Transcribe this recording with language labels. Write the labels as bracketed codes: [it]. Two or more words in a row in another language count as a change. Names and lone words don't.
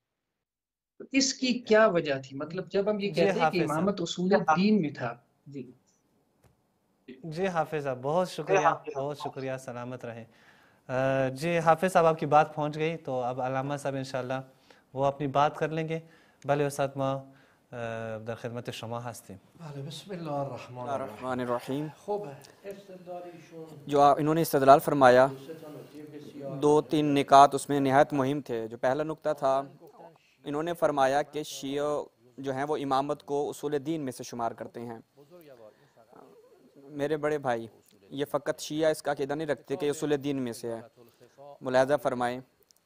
[ur] تو اس کی کیا وجہ تھی؟ مطلب جب ہم یہ کہتے ہیں کہ امامت اصول دین میں تھا۔ جی حافظ صاحب، بہت شکریہ، بہت شکریہ، سلامت رہیں۔ جی حافظ صاحب، آپ کی بات پہنچ گئی، تو اب علامہ صاحب انشاءاللہ وہ اپنی بات کر لیں گے۔ [fa] بھلے استاد ما در خدمت شما هستیم. بله، [ar] بسم الله الرحمن الرحیم۔ [fa] خوب استدلالشون [ur] جو انہوں نے استدلال فرمایا، 2-3 نکات اس میں نہایت مہم تھے۔ جو پہلا نکتہ تھا، انہوں نے فرمایا کہ شیعہ جو ہیں وہ امامت کو اصول دین میں سے شمار کرتے ہیں۔ میرے بڑے بھائی، یہ فقط شیعہ اس کا عقیدہ نہیں رکھتے کہ اصول دین میں سے ہے۔